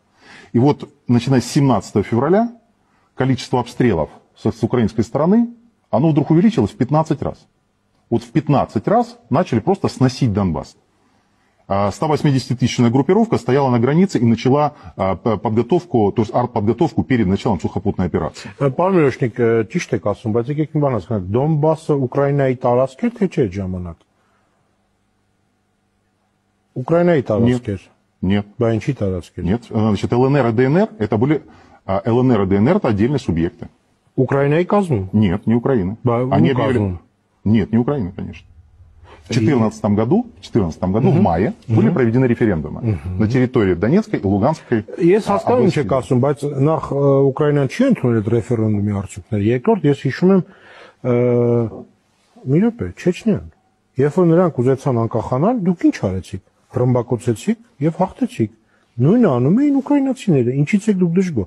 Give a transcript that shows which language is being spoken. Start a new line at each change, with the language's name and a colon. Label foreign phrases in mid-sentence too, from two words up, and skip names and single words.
Russian: И вот, начиная с 17 февраля, количество обстрелов с украинской стороны, оно вдруг увеличилось в 15 раз. Вот в 15 раз начали просто сносить Донбасс. 180-тысячная группировка стояла на границе и начала подготовку, то есть артподготовку перед началом сухопутной операции.
Armenian: Պարոն Միրոշնիկ, ճիշտ եք ասում, բայց եկեք մի բան հասկանանք, Դոնբասը Ուկրաինայի տարածք է, թե չէ ժամանակ։ Ուկրաինայի տարածք էր։
Russian: Нет.
Armenian: Բա ինչի տարածք էր։
Russian: Нет. Значит, ЛНР и ДНР это были ЛНР и ДНР это отдельные субъекты. Украиной козлу? Нет, не Украина. Они объявили... Нет, не Украина, конечно. В 2014 году, в мае, были проведены референдумы на территории Донецкой и Луганской областей.
Armenian: Ես հասկանում չեք ասում, բայց նախ Ուկրաինան չի ընդունել այդ ռեֆերենդումի արդյունքները։ Երկրորդ, ես հիշում եմ մի րոպե, Չեչնյան։ Երբ որ նրանք ուզեցան անկախանալ, դուք ինչ արեցիք։ Ռմբակոծեցիք եւ հաղթեցիք։ Նույնը անում էին ուկրաինացիները։ Ինչից եք դուք դժգոհ։